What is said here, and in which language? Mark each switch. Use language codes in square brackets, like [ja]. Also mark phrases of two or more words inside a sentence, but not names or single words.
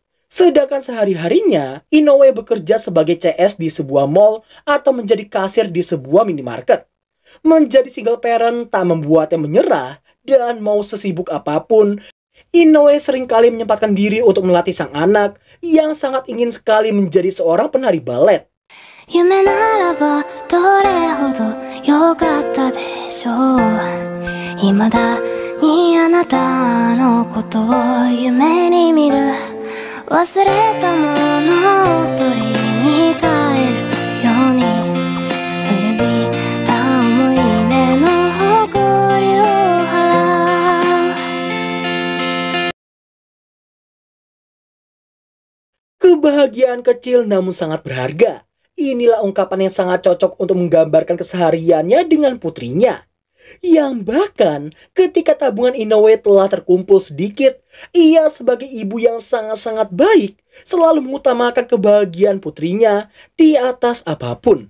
[id] Sedangkan sehari-harinya, Inoue bekerja sebagai CS di sebuah mall atau menjadi kasir di sebuah minimarket. Menjadi single parent tak membuatnya menyerah, dan mau sesibuk apapun, Inoue seringkali menyempatkan diri untuk melatih sang anak yang sangat ingin sekali menjadi seorang penari balet. [ja] 夢ならばどれほど良かったでしょう。未だにあなたのことを夢に見る。忘れたものを取りに帰るように古びた思い出の誇りを払う。 [id] Kebahagiaan kecil namun sangat berharga. Inilah ungkapan yang sangat cocok untuk menggambarkan kesehariannya dengan putrinya. Yang bahkan ketika tabungan Inoue telah terkumpul sedikit, ia sebagai ibu yang sangat-sangat baik selalu mengutamakan kebahagiaan putrinya di atas apapun.